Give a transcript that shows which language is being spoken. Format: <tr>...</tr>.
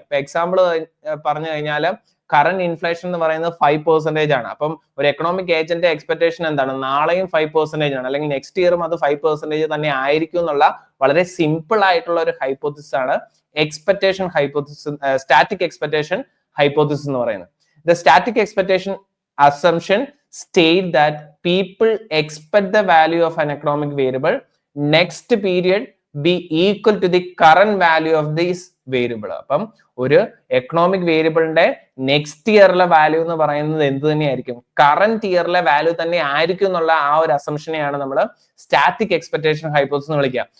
<ml>ഇപ്പൊ എക്സാമ്പിൾ പറഞ്ഞു കഴിഞ്ഞാൽ കറന്റ് ഇൻഫ്ലേഷൻ എന്ന് പറയുന്നത് 5% ആണ്. അപ്പം ഒരു എക്കണോമിക് ഏജന്റ് എക്സ്പെക്ടേഷൻ എന്താണ്, നാളെയും 5% ആണ് അല്ലെങ്കിൽ നെക്സ്റ്റ് ഇയറും അത് 5% തന്നെ ആയിരിക്കും എന്നുള്ള വളരെ സിമ്പിൾ ആയിട്ടുള്ള ഒരു ഹൈപ്പോത്തിസിസ് ആണ് expectation hypothesis, static expectation hypothesis എന്ന് പറയുന്നത്.</ml> <en>The static expectation assumption state that people expect the value of an economic variable next period be equal to the current value of this variable.</en> <ml>അപ്പം ഒരു economic വേരിയബിളിന്റെ next ഇയറിലെ value എന്ന് പറയുന്നത് എന്ത് തന്നെയായിരിക്കും, current ഇയറിലെ value തന്നെ ആയിരിക്കും എന്നുള്ള ആ ഒരു അസംഷനെയാണ് നമ്മൾ സ്റ്റാറ്റിക് എക്സ്പെക്ടേഷൻ ഹൈപ്പോത്തിസിസ് എന്ന് വിളിക്കുക.</ml>